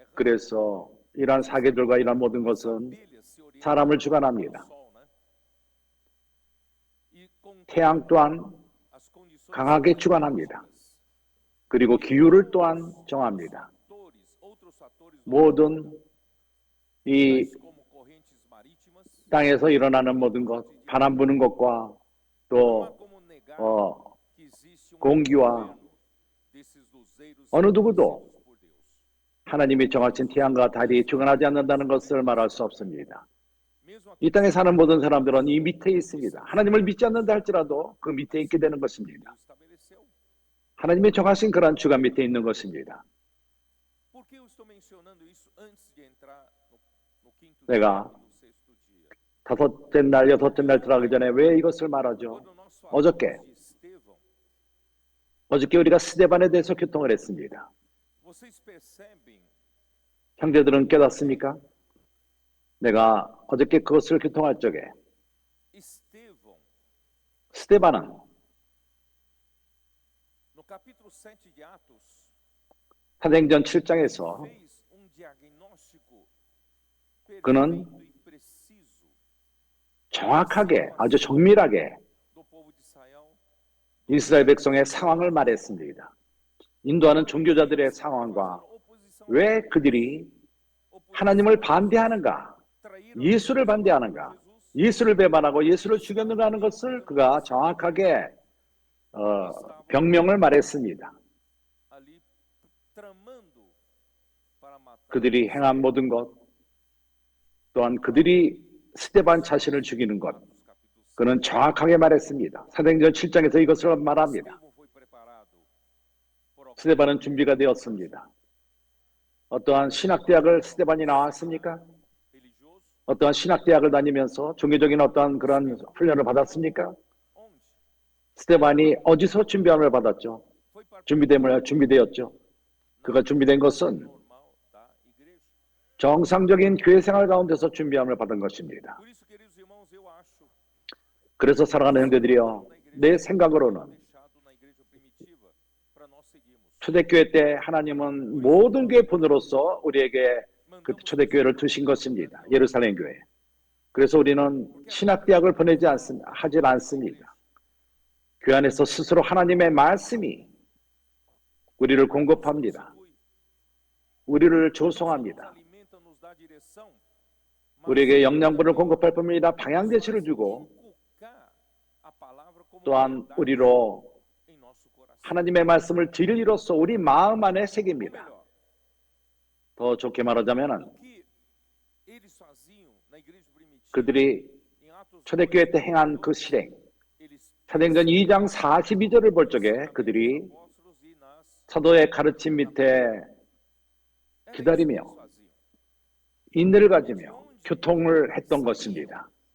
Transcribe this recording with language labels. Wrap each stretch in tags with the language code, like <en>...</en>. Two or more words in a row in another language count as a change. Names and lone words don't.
<ko>그래서 이러한 사계절과 이러한 모든 것은</ko> <pt>Abelhas se orientam</pt> <ko>사람을</ko> <pt>ao</pt> <ko>주관합니다.</ko> <pt>sol, né? E com</pt> <ko>태양 또한</ko> <pt>as condições</pt> <ko>강하게 주관합니다. 그리고 기후를 또한 정합니다.</ko> <pt>fatores, outros fatores</pt> <ko>모든 이</ko> <pt>tais como correntes marítimas,</pt> <ko>땅에서 일어나는 모든 것, 바람 부는 것과</ko> <pt>não há</pt> <ko>또</ko> <pt>como negar que existe</pt> <ko>공기와</ko> <pt>governo desses luzeiros</pt> <ko>어느 누구도</ko> <pt>estabelecidos por Deus.</pt> <ko>하나님이 정하신 태양과 달이 주관하지 않는다는 것을 말할 수 없습니다.</ko> <pt>Mesmo</pt> <ko>이 땅에 사는 모든 사람들은 이 밑에 있습니다. 하나님을 믿지 않는다 할지라도 그 밑에 있게 되는 것입니다.</ko> <pt>Deus estabeleceu.</pt> <ko>하나님이 정하신 그러한 주관 밑에 있는 것입니다.</ko> <pt>Por que eu estou mencionando isso antes de entrar no quinto</pt> <ko>내가</ko> <pt>dia e no sexto dia?</pt> <ko>다섯째 날, 여섯째 날 들어가기 전에 왜 이것을 말하죠?</ko> <pt>Quando nós</pt> <ko>어저께.</ko> <pt>falamos de Estevão,</pt> <ko>어저께 우리가 스데반에 대해서 교통을 했습니다.</ko> <pt>vocês percebem</pt> <ko>형제들은 깨닫습니까? 내가 어저께 그것을 교통할 적에</ko> <pt>Estevão,</pt> <ko>스데반은</ko> <pt>no capítulo 7 de Atos,</pt> <ko>사도행전 7장에서</ko> <pt>fez diagnóstico</pt> <ko>그는</ko> <pt>perfeito e preciso</pt> <ko>정확하게 아주 정밀하게</ko> <pt>do povo de Israel,</pt> <ko>이스라엘 백성의 상황을 말했습니다. 인도하는 종교자들의 상황과 왜 그들이 하나님을 반대하는가, 예수를 반대하는가, 예수를 배반하고 예수를 죽였는가 하는 것을 그가 정확하게 병명을 말했습니다.</ko> <pt>ali tramando para matar</pt> <ko>그들이 행한 모든 것, 또한 그들이 스데반 자신을 죽이는 것,</ko> <pt>Atos capítulo 7.</pt> <ko>그는 정확하게 말했습니다. 사도행전 7장에서 이것을 말합니다.</ko> <pt>Estevão foi preparado por</pt> <ko>스데반은 준비가 되었습니다. 어떠한 신학대학을 스데반이 나왔습니까?</ko> <pt>religioso,</pt> <ko>어떠한 신학대학을 다니면서 종교적인 어떠한 그런 훈련을 받았습니까?</ko> <pt>onde</pt> <ko>스데반이 어디서 준비함을 받았죠?</ko> <pt>foi para</pt> <ko>준비되었죠. 그가 준비된 것은</ko> <pt>normal da igreja.</pt> <ko>정상적인 교회 생활 가운데서 준비함을 받은 것입니다.</ko> <pt>Por isso, queridos irmãos, eu acho</pt> <ko>그래서 사랑하는 형제들이여, 내 생각으로는</ko> <pt>deixado na igreja primitiva para nós seguirmos.</pt> <ko>초대교회 때 하나님은 모든 교회 분으로서 우리에게 그 초대교회를 두신 것입니다. 예루살렘 교회. 그래서 우리는 신학대학을 하지 않습니다. 교회 안에서 스스로 하나님의 말씀이 우리를 공급합니다. 우리를 조성합니다.</ko> <pt>Alimenta, nos dá direção,</pt> <ko>우리에게 영양분을 공급할 뿐만 아니라 방향 제시를 주고</ko> <pt>inculcar a palavra como</pt> <ko>또한</ko> <pt>verdade</pt> <ko>우리로</ko> <pt>em nosso coração.</pt> <ko>하나님의 말씀을 진리로서 우리 마음 안에 새깁니다. 더 좋게 말하자면 그들이 초대교회 때 행한 그 실행, 사도행전 2장 42절을 볼 적에 그들이 사도의 가르침 밑에 기다리며 인내를 가지며 교통을 했던 것입니다.</ko>